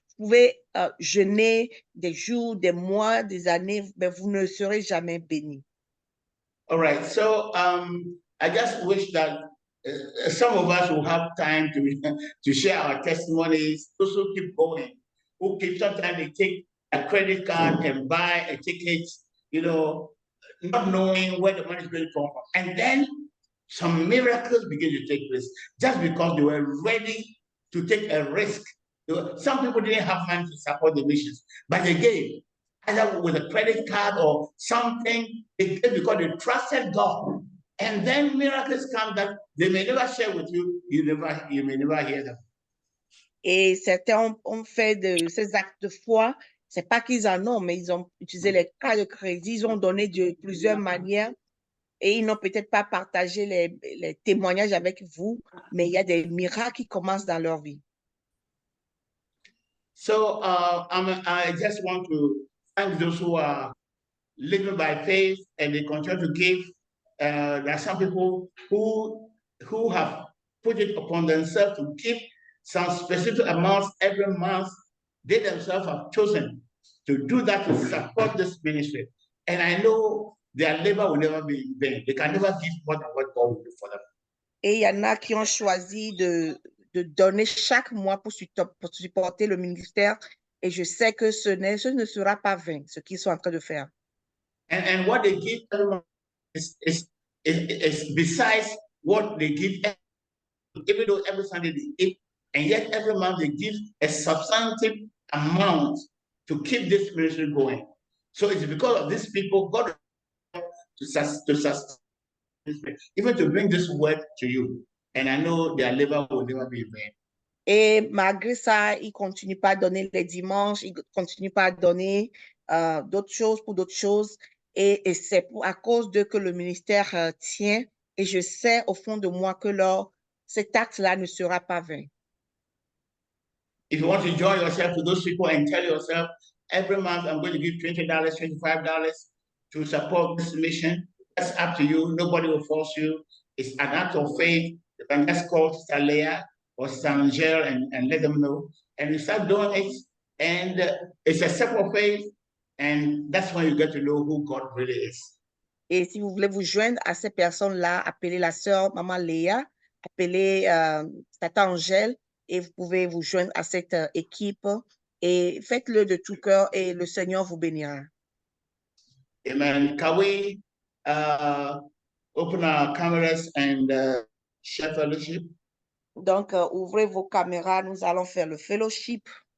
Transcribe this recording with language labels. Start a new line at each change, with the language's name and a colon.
French: Vous pouvez jeûner des jours, des mois, des années, mais vous ne serez jamais béni.
English: All right, so I just wish that some of us will have time to share our testimonies, those who keep going, who keep, sometimes they take a credit card and buy a ticket, you know, not knowing where the money is going to come from. And then some miracles begin to take place just because they were ready to take a risk. Some people didn't have money to support the missions, but they gave, either with a credit card or something, they gave because they trusted God. And then miracles come that they may never share with you, you may never hear them.
French: Et certains ont fait de ces actes de foi. C'est pas qu'ils en ont, mais ils ont utilisé les cartes de crédit, ils ont donné de plusieurs manières et ils n'ont peut-être pas partagé les témoignages avec vous, mais il y a des miracles qui commencent dans leur vie.
English: So I just want to thank those who are living by faith and they continue to give. There are some people who have put it upon themselves to give some specific amounts every month. They themselves have chosen to do that to support this ministry. And I know their labor will never be in vain. They can never give more than what God will do for them.
French: Et il y en a qui ont choisi de donner chaque mois pour supporter le ministère. Et je sais que ce ne sera pas vain, ce qu'ils sont en train de faire.
English: And what they give everyone is besides what they give, even though every Sunday they give, and yet every month they give a substantive amount to keep this ministry going. So it's because of these people, God to sustain, even to bring this word to you. And I know their labor will never be in vain.
French: Et malgré ça, ils ne continuent pas à donner les dimanches, ils ne continuent pas à donner d'autres choses pour d'autres choses. Et c'est à cause de que le ministère tient. Et je sais au fond de moi que cet acte-là ne sera pas vain.
English: If you want to join yourself to those people and tell yourself, every month I'm going to give $20, $25 to support this mission, that's up to you. Nobody will force you. It's an act of faith. You can just call Sister Leah or Sister Angel and let them know. And you start doing it, and it's a step of faith, and that's when you get to know who God really is.
French: Et si vous voulez vous joindre à ces personnes-là, appelez la sœur Maman Léa, appelez Tata Angèle, et vous pouvez vous joindre à cette équipe et faites-le de tout cœur et le Seigneur vous bénira.
English: Amen. Can we open our cameras and share fellowship?
French: Donc, ouvrez vos caméras, nous allons faire le fellowship.